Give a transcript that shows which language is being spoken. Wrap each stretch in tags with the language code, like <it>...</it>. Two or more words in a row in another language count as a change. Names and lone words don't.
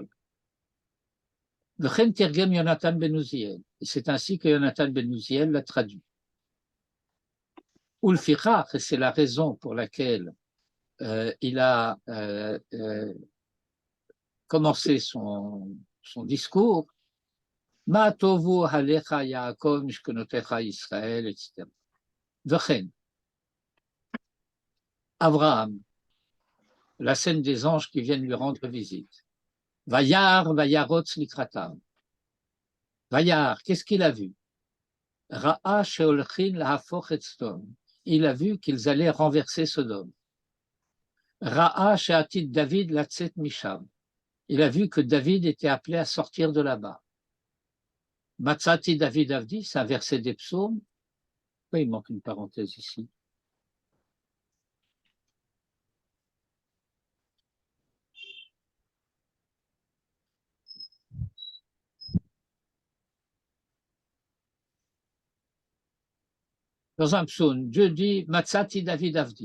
<he>וכן תרגם יונתן בן עוזיאל.</he> <fr>Et c'est ainsi que Yonatan ben Uziel l'a traduit. Ulfichach, et c'est la raison pour laquelle il a commencé son discours,</fr> <he>מה טובו אהליך יעקב משכנותיך ישראל,</he> <fr>etc. V'chen, Abraham, la scène des anges qui viennent lui rendre visite.</fr> <he>וירא וירץ לקראתם. Vayar,</he> <fr>qu'est-ce qu'il a vu?</fr> <he>ראה שהולכין להפוך את סדום.</he> <fr>Il a vu qu'ils allaient renverser Sodome.</fr> <he>ראה שעתיד דוד לצאת משם.</he> <fr>Il a vu que David était appelé à sortir de là-bas.</fr> <he>מצאתי דוד עבדי,</he> <fr>c'est un verset des psaumes. Oui, il manque une parenthèse ici. Dans un psaume, Dieu dit</fr> <he>מצאתי דוד עבדי.</he>